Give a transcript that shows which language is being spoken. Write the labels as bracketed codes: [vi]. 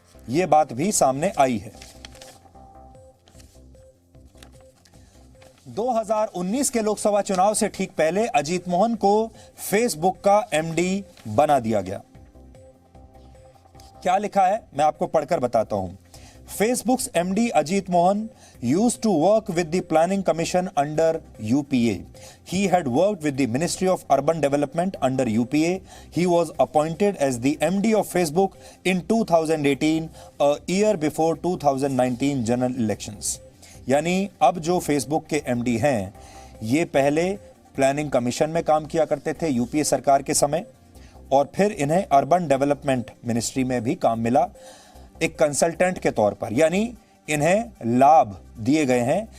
[hi] ये बात भी सामने आई है। 2019 के लोकसभा चुनाव से ठीक पहले अजीत मोहन को फेसबुक का एमडी बना दिया गया। क्या लिखा है मैं आपको पढ़कर बताता हूं। [en] Facebook's MD Ajit Mohan used to work with the Planning Commission under UPA. He had worked with the Ministry of Urban Development under UPA. He was appointed as the MD of Facebook in 2018, a year before 2019 general elections. [hi] यानी अब जो Facebook के MD हैं, ये पहले planning commission में काम किया करते थे यूपीए सरकार के समय, और फिर इन्हें अर्बन डेवलपमेंट मिनिस्ट्री में भी काम मिला एक कंसल्टेंट के तौर पर, यानी इन्हें लाभ दिए गए हैं।